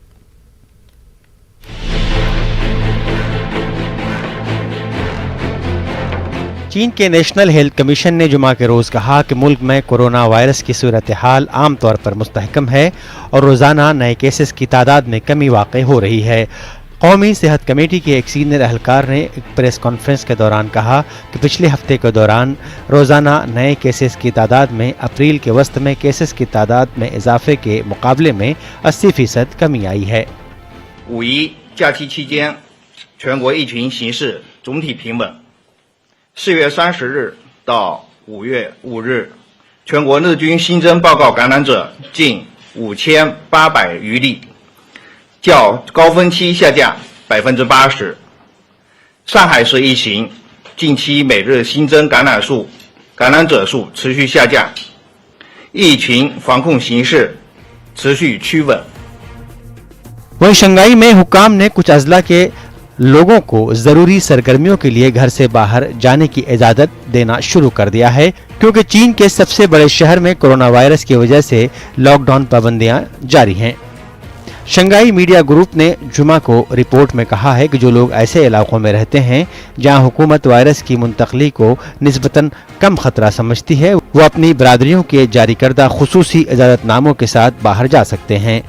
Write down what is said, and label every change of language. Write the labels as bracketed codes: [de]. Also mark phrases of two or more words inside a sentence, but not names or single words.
[ur] چین کے نیشنل ہیلتھ کمیشن نے جمعہ کے روز کہا کہ ملک میں کورونا وائرس کی صورتحال عام طور پر مستحکم ہے اور روزانہ نئے کیسز کی تعداد میں کمی واقعی ہو رہی ہے. قومی صحت کمیٹی کے ایک سینیئر اہلکار نے ایک [en] press conference [ur] کے دوران کہا کہ پچھلے ہفتے کے دوران روزانہ نئے کیسز کی تعداد میں اپریل کے وسط میں کیسز کی تعداد میں اضافے کے مقابلے میں 80% کمی آئی ہے. [zh] 五一假期期间，全国疫情形势总体平稳。4月30日到5月5日，全国日均新增报告感染者近5800余例，较高峰期下降80%。上海市疫情近期每日新增感染者数持续下降，疫情防控形势持续趋稳。 [ur] وہیں شنگھائی میں حکام نے کچھ اضلاع کے لوگوں کو ضروری سرگرمیوں کے لیے گھر سے باہر جانے کی اجازت دینا شروع کر دیا ہے، کیونکہ چین کے سب سے بڑے شہر میں کورونا وائرس کی وجہ سے لاک ڈاؤن پابندیاں جاری ہیں. شنگھائی میڈیا گروپ نے جمعہ کو رپورٹ میں کہا ہے کہ جو لوگ ایسے علاقوں میں رہتے ہیں جہاں حکومت وائرس کی منتقلی کو نسبتاً کم خطرہ سمجھتی ہے، وہ اپنی برادریوں کے جاری کردہ خصوصی اجازت ناموں کے ساتھ باہر جا سکتے ہیں.